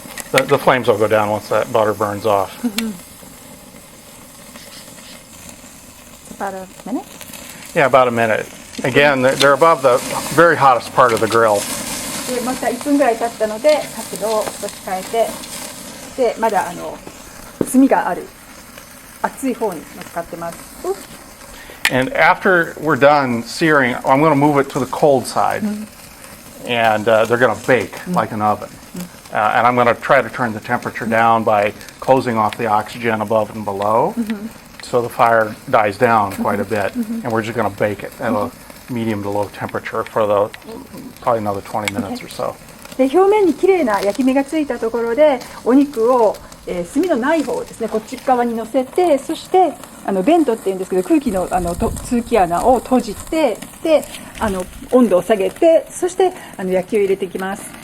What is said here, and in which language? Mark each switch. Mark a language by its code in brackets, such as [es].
[en] The flames will go down once that butter burns off. About a minute? Yeah, about a minute. Again, they're above the very hottest part of the grill. [ja] でまた1分ぐらい経ったので角度を少し変えて、でまだ炭がある熱い方に乗っかってます。 [en] And after we're done searing, I'm going to move it to the cold side, and they're going to bake like an oven. And I'm going to try to turn the temperature down by closing off the oxygen above and below, so the fire dies down quite a bit, and we're just going to bake it at a medium to low temperature for probably another 20 minutes or so. [ja] で表面に綺麗な焼き目がついたところでお肉を、炭のない方をですねこっち側に乗せて、そしてベントっていうんですけど空気の通気穴を閉じて、で温度を下げて、そして焼きを入れていきます。